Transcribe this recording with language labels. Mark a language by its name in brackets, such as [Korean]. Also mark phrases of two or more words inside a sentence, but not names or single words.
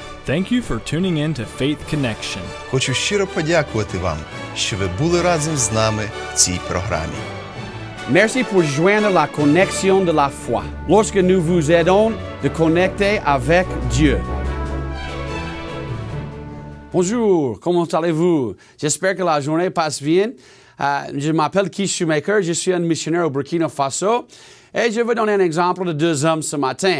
[English] Thank you for tuning in to Faith Connection. [Ukrainian] Хочу щиро подякувати вам, що ви були разом з нами в цій програмі. [French] Merci pour joindre la connexion de la foi. Lorsque nous vous aidons de connecter avec Dieu. Bonjour, comment allez-vous? J'espère que la journée passe bien. Je m'appelle Keith Shoemaker, je suis un missionnaire au Burkina Faso et je veux donner un exemple de deux hommes ce matin.